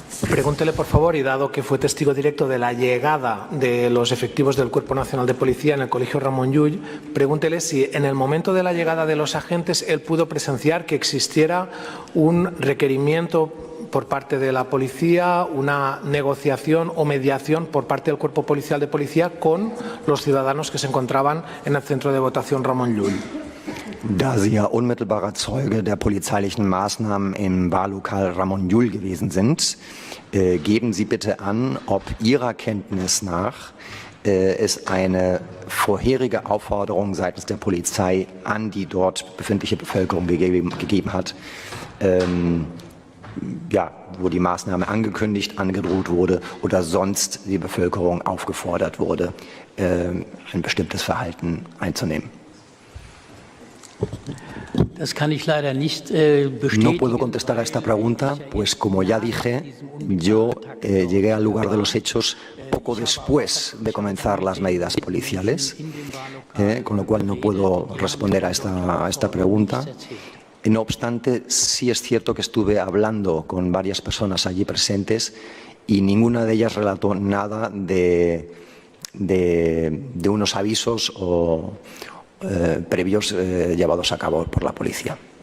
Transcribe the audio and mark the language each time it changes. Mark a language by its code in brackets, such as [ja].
[es] Pregúntele, por favor, y dado que fue testigo directo de la llegada de los efectivos del Cuerpo Nacional de Policía en el Colegio Ramon Llull, pregúntele si en el momento de la llegada de los agentes él pudo presenciar que existiera un requerimiento por parte de la policía, una negociación o mediación por parte del Cuerpo Policial de Policía con los ciudadanos que se encontraban en el centro de votación Ramon Llull. [de] Da Sie ja unmittelbarer Zeuge der polizeilichen Maßnahmen im Wahllokal Ramon Llull gewesen sind, geben Sie bitte an, ob Ihrer Kenntnis nach es eine vorherige Aufforderung seitens der Polizei an die dort befindliche Bevölkerung gegeben hat, wo die Maßnahme angekündigt, angedroht wurde oder sonst die Bevölkerung aufgefordert wurde, ein bestimmtes Verhalten einzunehmen. Das kann ich leider nicht bestätigen. [es] No puedo contestar a esta pregunta, pues como ya dije, yo llegué al lugar de los hechos poco después de comenzar las medidas policiales, con lo cual no puedo responder a esta pregunta. No obstante, sí es cierto que estuve hablando con varias personas allí presentes y ninguna de ellas relató nada de unos avisos o previos llevados a cabo por la policía.